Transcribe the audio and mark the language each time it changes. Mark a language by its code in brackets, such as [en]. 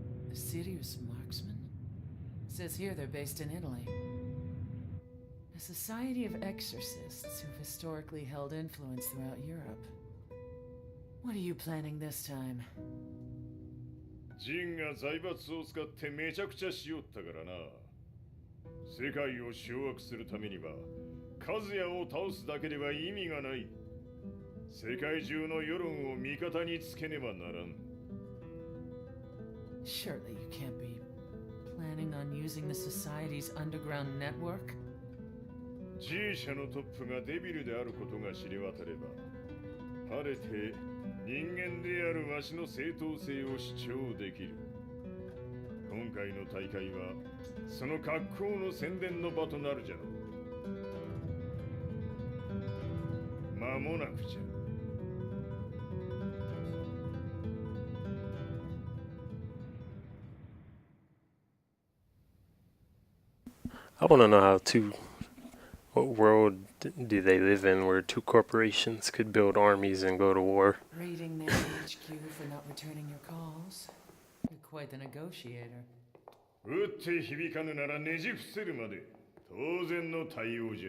[en] A serious marksman? Says here they're based in Italy. A society of exorcists who've historically held influence throughout Europe. What are you planning this time? [ja] ジンが財閥を使ってめちゃくちゃしよったからな。世界を掌握するためには和也を倒すだけでは意味がない。世界中の世論を味方につけねばならん。 [en] Surely you can't be planning on using the society's underground network? [ja] G 社のトップがデビルであることが知れ渡れば、晴れて人間であるわしの正当性を主張できる。今回の大会はその格好の宣伝の場となるじゃろう。間もなくじゃ。 [en] I want to know how what world do they live in where two corporations could build armies and go to war? Raiding their HQ for not returning your calls. You're quite the negotiator. [ja] 撃って響かぬならねじ伏せるまで当然の対応じゃ。